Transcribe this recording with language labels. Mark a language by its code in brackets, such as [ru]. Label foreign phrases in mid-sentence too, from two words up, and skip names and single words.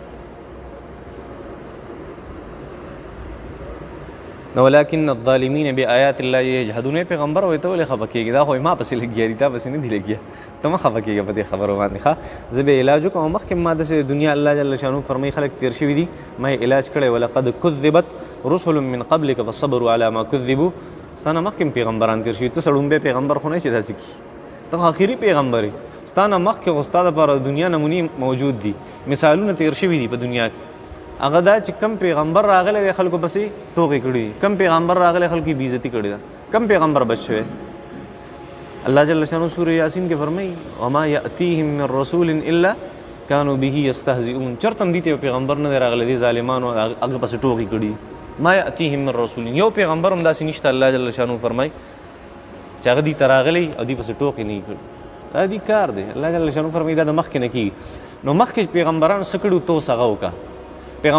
[ar] نو ولکن الظالمین بآیات الله یجحدون. [ps] پیغمبر وایي ته ولې خفه کېږي؟ دا خو ما پسې لګیا دي، تا پسې نه دي لګیا، ته مه خفه کېږه په دې خبرو باندې. ښه زه به علاج وکړم. مخکې ما داسې دنیا [ar] الله جل شانو [ps] فرمایي خلک تېر شوي دي، ما یې علاج کړی. [ar] ولقد کذبت رسل من قبلک فصبروا علی ما کذبوا. [ps] ستا نه مخکې پیغمبران تېر شوي، ته سړومبی پیغمبر خو نه چې داسې کړي، ته خو آخري پیغمبر یې. ستا نه مخکې خو ستا دپاره دنیا نمونې موجود دي، مثالونه تېر شوي دي په دنیا کې. هغه دا چې کم پیغمبر راغلی دی خلکو پسې ټوکې کړي، کم پیغمبر راغلی خلکو یې بېعزتي کړې ده، کم پیغمبر بچ شوی. [ar] الله جل شانو [ps] سورة یاسین کې فرمایي [ar] وما یأتیهم من رسول الا کانوا به یستهزئون. [ps] چرته هم دې ته یو پیغمبر نه دی راغلی، دې ظالمانو هغه پسې ټوکې کړي. [ar] ما یأتیهم من رسول، [ps] یو پیغمبر هم داسې نشته. [ar] الله جل شانو [ps] فرمایي چې هغه دې ته راغلی او دې پسې ټوکې نه یې کړي. دا دې کار دی. [ar] الله جل شانو [ps] فرمایي دا د مخکې نه کېږي. نو مخکې پیغمبرانو څه کړي ته اوس هغه وکړه.